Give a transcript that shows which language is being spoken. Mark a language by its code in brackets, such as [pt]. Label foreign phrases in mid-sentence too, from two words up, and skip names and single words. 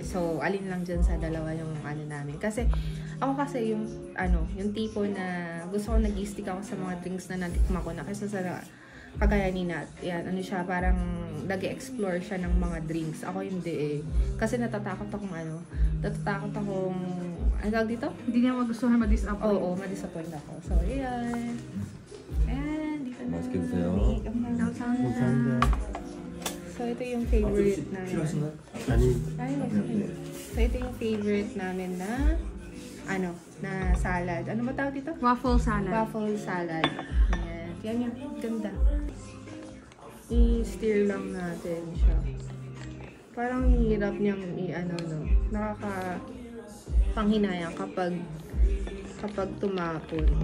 [tl] So, alin lang dyan sa dalawa yung namin. Kasi, ako yung tipo na gusto ko nag-stick ako sa mga drinks na natikma ko na. Kasi sa kagaya ni Nat. Yan, ano siya, parang nag-explore siya ng mga drinks. Ako hindi eh. Kasi natatakot akong ano tawag dito? Hindi niya magustuhan ma-disappoint. Oo, ma-disappoint ako. So, ayan. Ayan, dito na. [ko] 맛있게 드세요. 감사합니다. [tl] So, ito yung favorite namin. [ko] 필요하신가요? 아니, [tl] Ay, okay. So, ito yung favorite namin na na salad. Ano ba tawag dito? [en] Waffle salad. Waffle salad. [tl] Ayan. Yan yung ganda. I-stir lang natin siya. Parang hirap niyang nakaka-panghinayang kapag tumapon.